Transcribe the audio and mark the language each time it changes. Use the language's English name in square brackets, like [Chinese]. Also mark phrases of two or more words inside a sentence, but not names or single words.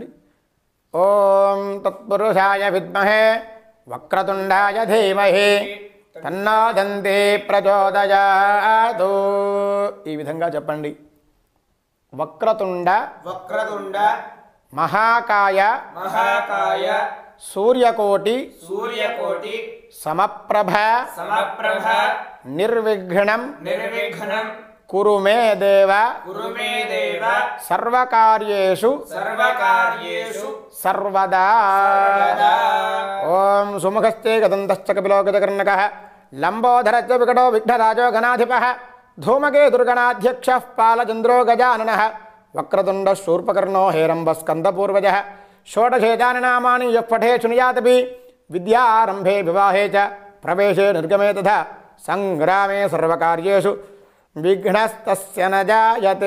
[Sanskrit] ఓం తత్పురుషాయ విద్మహే వక్రతుండాయ ధీమహి తన్నో దంతి ప్రచోదయాతు. [Telugu] ఈ విధంగా చెప్పండి. వక్రతుండ [Sanskrit] వక్రతుండ మహాకాయ మహాకాయ సూర్యకోటి సూర్యకోటి సమప్రభ సమప్రభ నిర్విఘ్నం నిర్విఘ్నం కురు మే దేవ కురు మే దేవ సర్వకార్యేషు సర్వకార్యేషు సర్వదా. సర్వదా. ఓం సుముఖస్తే గదంతశ్చ కపిలో గజకర్ణకః లంబోదరశ్చ వికటో విఘ్నరాజో గణాధిపః ధూమకేతుర్గణాధ్యక్షః పాలచంద్రో గజాననః వక్రతుండ శూర్పకర్ణో హేరంబస్కందపూర్వజः షోడశేతాని నామాని యః పఠేత్ శృణుయాదపి విద్యారంభే వివాహే చ ప్రవేశే నిర్గమే తథా సంగ్రామే సర్వకార్యేషు విఘ్నస్తస్య న జాయతే.